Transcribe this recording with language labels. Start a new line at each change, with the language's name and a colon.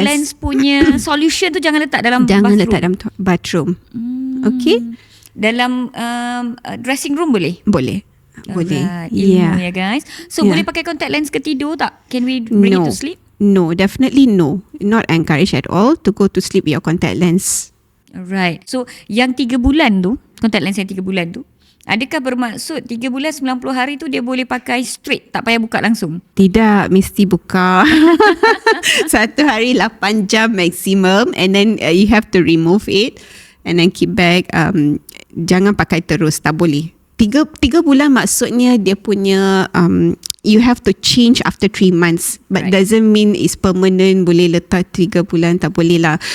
Malay: lens punya solution tu jangan letak dalam Jangan
English: bathroom.
Malay: letak dalam bathroom. Okay? Dalam dressing room boleh? Boleh. Boleh.
English: Alright,
Malay: ilmu ya
English: guys. So Yeah.
Malay: boleh pakai contact lens ke tidur tak?
English: Can we bring it No. to sleep? No, definitely no. Not encouraged at all to go to sleep with your contact lens.
Malay: Alright. So yang 3 bulan tu, contact lens yang 3 bulan tu, adakah bermaksud 3 bulan 90 hari tu dia boleh pakai straight, tak payah buka langsung? Tidak, mesti buka. Satu hari 8 jam
English: maximum, and then you have to remove it and then keep back.
Malay: Jangan pakai terus, tak boleh. 3 bulan maksudnya dia punya
English: you have to change after 3 months, but Right. doesn't mean it's permanent.
Malay: Boleh letak 3 bulan, tak boleh lah.